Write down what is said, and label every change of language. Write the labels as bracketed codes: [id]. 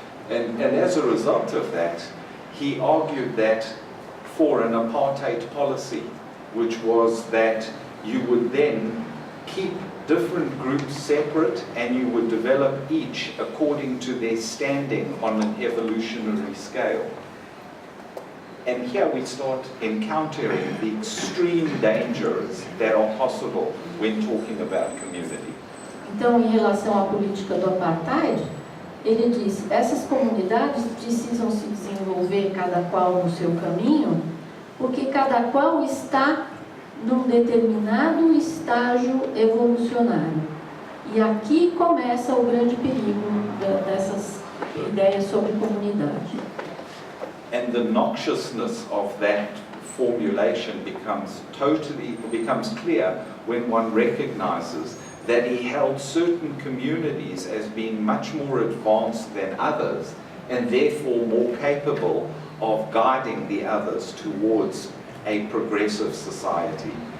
[en] And as a result of that, he argued that for an apartheid policy, which was that you would then keep different groups separate and you would develop each according to their standing on an evolutionary scale. And here we start encountering the extreme dangers that are possible when talking about community. [pt] Então, em relação à política do apartheid, ele diz, essas comunidades precisam se desenvolver cada qual no seu caminho, porque cada qual está num determinado estágio evolucionário. E aqui começa o grande perigo dessas ideias sobre comunidade. [en] And the noxiousness of that formulation becomes clear when one recognizes that he held certain communities as being much more advanced than others and therefore more capable of guiding the others towards a progressive society.